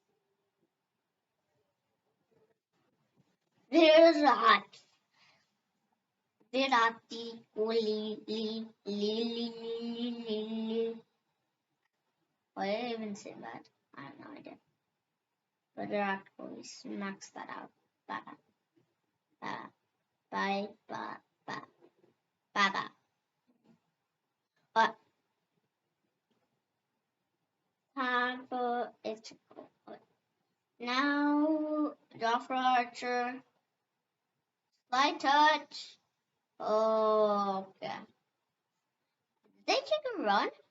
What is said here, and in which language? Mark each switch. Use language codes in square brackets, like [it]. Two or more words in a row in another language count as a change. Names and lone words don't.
[en] Virat. Virati Kohli. Why did I even say that? I have no idea. Virat Kohli smacks that out. Bada, bada, bye, ba, ba, bada. But time for it to go. Now, Joffrey Archer, light touch. Oh, okay. Did they take a run?